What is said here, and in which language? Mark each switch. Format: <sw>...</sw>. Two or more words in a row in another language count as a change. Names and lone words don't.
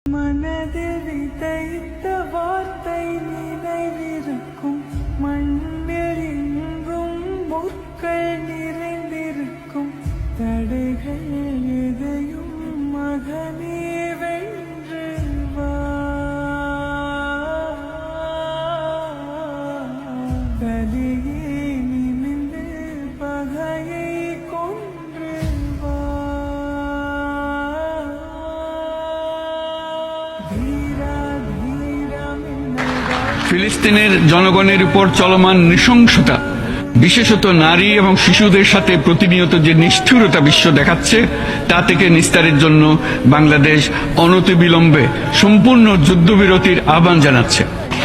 <ta>மனதில் விதைத்த வார்த்தை நினைவிருக்கும், மண்ணில் எங்கும் முற்கள் நிறைந்திருக்கும், தடைகள் எதையும் மகனே வென்று வா. கலியே நிமிர்ந்து பகையை கொன்று வா. ধীরা ধীরা</ta> <bn>ফিলিস্তিনের জনগণের উপর চলমান নৃশংসতা, বিশেষত নারী এবং শিশুদের সাথে প্রতিনিয়ত যে নিষ্ঠুরতা বিশ্ব দেখাচ্ছে, তা থেকে নিস্তারের জন্য বাংলাদেশ অনতিবিলম্বে সম্পূর্ণ যুদ্ধবিরতির আহ্বান জানাচ্ছে।</bn>